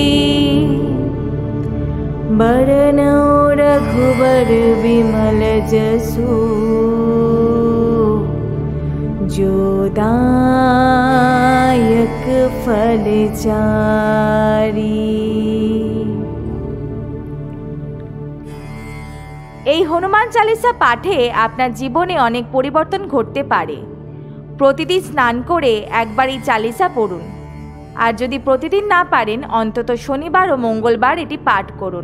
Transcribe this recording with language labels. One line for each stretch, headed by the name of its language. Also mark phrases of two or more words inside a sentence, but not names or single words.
Awadhi: बरनौ रघुबर विमल जसु, जो दायक फल चारी।
Bangla: এই হনুমান চালিসা পাঠে আপনার জীবনে অনেক পরিবর্তন ঘটতে পারে। প্রতিদিন স্নান করে একবার এই চালিসা পড়ুন, আর যদি প্রতিদিন না পারেন অন্তত শনিবার ও মঙ্গলবার এটি পাঠ করুন।